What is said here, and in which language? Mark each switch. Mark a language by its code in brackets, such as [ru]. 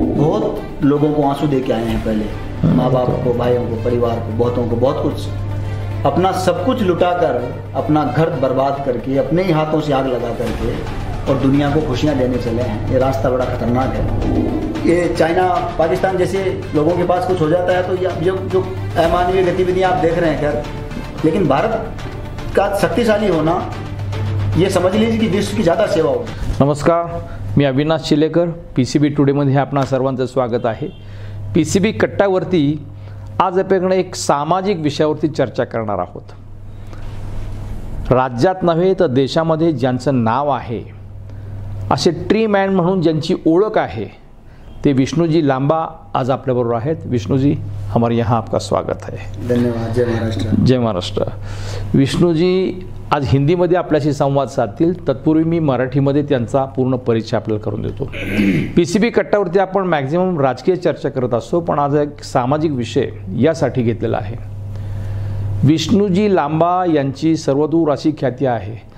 [hi] बहुत लोगों को आंसू दे के आए हैं पहले, माँ बाप को, भाइयों को, परिवार को, बहुतों को, बहुत कुछ, अपना सब कुछ लुटाकर, अपना घर बर्बाद करके, अपने ही हाथों से आग लगा करके और दुनिया को खुशियां देने चले हैं। ये रास्ता बड़ा खतरनाक है। ये चाइना, पाकिस्तान जैसे लोगों के पास कुछ हो जाता है तो जो अमानवीय गतिविधियां आप देख रहे हैं, खैर, लेकिन भारत का शक्तिशाली होना, ये समझ लीजिए कि विश्व की ज़्यादा सेवा होगी। [mr] नमस्कार, मी अविनाश चिलेकर, पीसीबी टुडेमध्ये आपणा सर्वांचं स्वागत आहे। पीसीबी कट्ट्यावरती आज आपल्याकडे एक सामाजिक विषयावरती चर्चा करणार आहोत। राज्यात नव्हे तर देशामध्ये ज्यांचं नाव आहे, असे ट्री मॅन म्हणून ज्यांची ओळख आहे, ते विष्णुजी लांबा आज आपल्याबरोबर आहेत। [hi] विष्णुजी, हमारे यहाँ आपका स्वागत है। [mr] धन्यवाद। जय महाराष्ट्र। जय महाराष्ट्र। विष्णुजी आज हिंदीमध्ये आपल्याशी संवाद साधतील, तत्पूर्वी मी मराठीमध्ये त्यांचा पूर्ण परिचय आपल्याला करून देतो। पीसीबी कट्ट्यावरती आपण मॅक्झिमम राजकीय चर्चा करत असतो, पण आज एक सामाजिक विषय यासाठी घेतलेला आहे। विष्णुजी लांबा यांची सर्वदूर अशी ख्याती आहे।